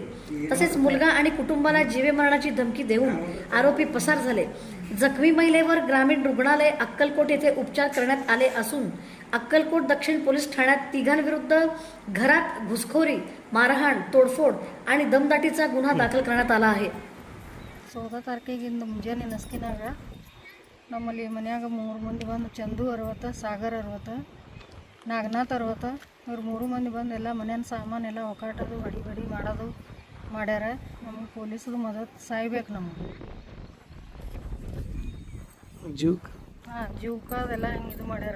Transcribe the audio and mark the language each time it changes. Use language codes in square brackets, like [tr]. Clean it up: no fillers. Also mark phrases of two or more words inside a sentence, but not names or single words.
[mr] तसेच मुलगा आणि कुटुंबाला जीवे मरणाची धमकी देऊन आरोपी पसार झाले. जखमी महिलेवर ग्रामीण रुग्णालय अक्कलकोट येथे उपचार करण्यात आले असून अक्कलकोट दक्षिण पोलीस ठाण्यात तिघांविरुद्ध घरात घुसखोरी, मारहाण, तोडफोड आणि दमदाटीचा गुन्हा दाखल करण्यात आला आहे. [kn] 14 ತಾರೀಕಿಗಿಂದ ಮುಂಜಾನೆ ನಸ್ಕಿನಾಗ ನಮ್ಮಲ್ಲಿ ಮನ್ಯಾಗ 3 ಮಂದಿ ಬಂದು ಚಂದು 60, ಸಾಗರ್ 60, ನಾಗನಾಥ್ 60 ಇವ್ರು 3 ಮಂದಿ ಬಂದು ಎಲ್ಲ ಮನೆಯ ಸಾಮಾನೆಲ್ಲ ಒಕಾಟೋದು ಬಡಿ ಮಾಡೋದು ಮಾಡ್ಯಾರ. ನಮಗೆ ಪೊಲೀಸದು ಮದತ್ ಸಾಯ್ಬೇಕು ನಮಗೆ. ಜೀವಕ್ಕೆ ಅದೆಲ್ಲ ಹಿಂಗೆ ಇದು ಮಾಡ್ಯಾರ.